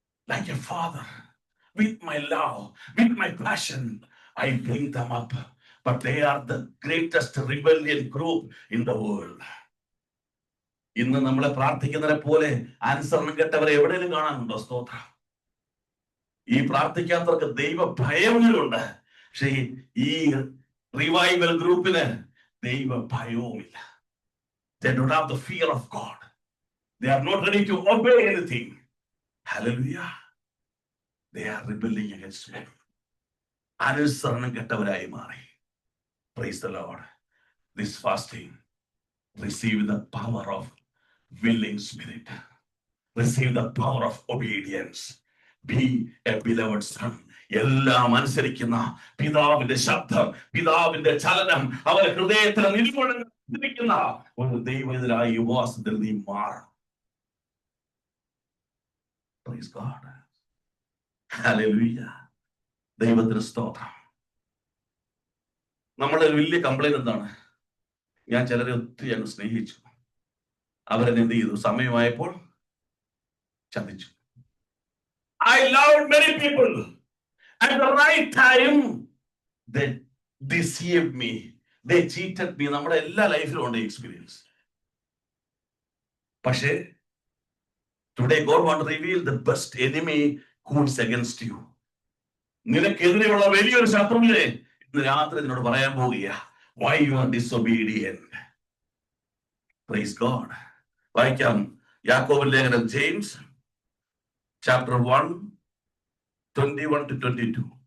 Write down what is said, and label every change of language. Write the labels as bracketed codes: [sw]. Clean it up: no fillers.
[en] Like a father, with my love, with my passion, I bring them up. But they are the greatest rebellion group in the world. [ml] ഇന്ന് നമ്മളെ പ്രാർത്ഥിക്കുന്നവരെ പോലെ അനുസരണം കെട്ടവരെ എവിടെയും കാണാനുണ്ടോ? സ്തോത്രം. ഈ പ്രാർത്ഥിക്കാത്തവർക്ക് ദൈവ ഭയങ്ങളുണ്ട്. പക്ഷേ ഈ റിവൈവൽ ഗ്രൂപ്പിന് ദൈവ ഭയവുമില്ല. [en] They don't have the fear of God. They are not ready to obey anything. Hallelujah. They are rebelling against God. [ml] അനുസരണം കെട്ടവരായി മാറി. [en] Praise the Lord. This fasting, receive the power of willing spirit. Receive the power of obedience. Be a beloved son. [ml] എല്ലാം അനുസരിക്കുന്ന പിതാവിന്റെ ശബ്ദം, പിതാവിന്റെ ചലനം അവരുടെ ഹൃദയത്തിൽ നിൽക്കുന്ന ഒരു ദൈവത്തിനായി യുവാസത്തിൽ നീ മാറണം. [en] Praise God. Hallelujah. [ml] ദൈവത്തിന് സ്തോത്രം. നമ്മുടെ വലിയ കംപ്ലൈന്റ് എന്താണ്? ഞാൻ ചിലരെ ഒത്തിരി അങ്ങ് സ്നേഹിച്ചു, അവരെന്നെ എന്ത് ചെയ്തു? സമയമായപ്പോൾ ചതിച്ചു. [en] I loved many people. At the right time, they deceived me. They cheated me. [ml] നമ്മുടെ എല്ലാ ലൈഫിലും ഉണ്ട് എക്സ്പീരിയൻസ്. [en] പക്ഷേ today God want to reveal the best enemy who is against you. [ml] നിനക്കെതിരെയുള്ള വലിയൊരു ശത്രുവിനെ ഇന്ന് രാത്രി നിന്നോട് പറയാൻ പോവുക. [en] Why you are disobedient? Praise God. [ml] വായിക്കാം യാക്കോബിന്റെ ലേഖനം, ജെയിംസ് chapter 1, 21 to 22.